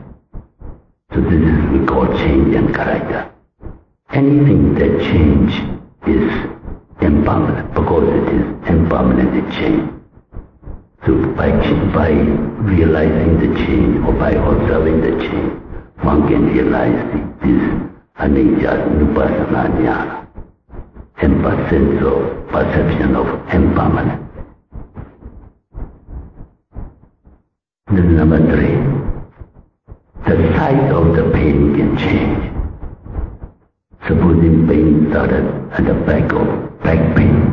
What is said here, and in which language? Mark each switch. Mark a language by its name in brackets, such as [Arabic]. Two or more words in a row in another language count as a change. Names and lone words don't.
[English] So this is we call change in character. Anything that change is impermanent, because it is impermanent, it change. So by realizing the change or by observing the change, one can realize this [Pali] anicca nupassana jnana, [English] sense of perception of impermanence. This is number 3. The size of the pain can change. Supposing pain started at the back pain.